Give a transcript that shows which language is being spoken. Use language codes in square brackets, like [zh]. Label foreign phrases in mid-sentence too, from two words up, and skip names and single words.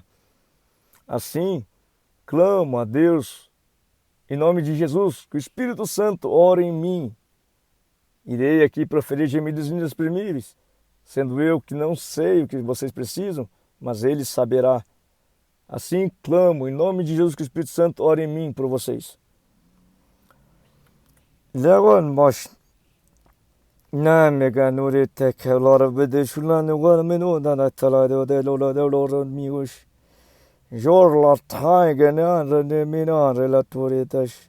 [pt] Assim, clamo a Deus, em nome de Jesus, que o Espírito Santo ore em mim. Irei aqui proferir gemidos inexprimíveis, sendo eu que não sei o que vocês precisam, mas Ele saberá. Assim clamo, em nome de Jesus, que o Espírito Santo ore em mim por vocês. Legon boş. Na mega nuri tekelar bede şulan var menu da talado de lolo mius. Jorla taigena rene mina relatoritas.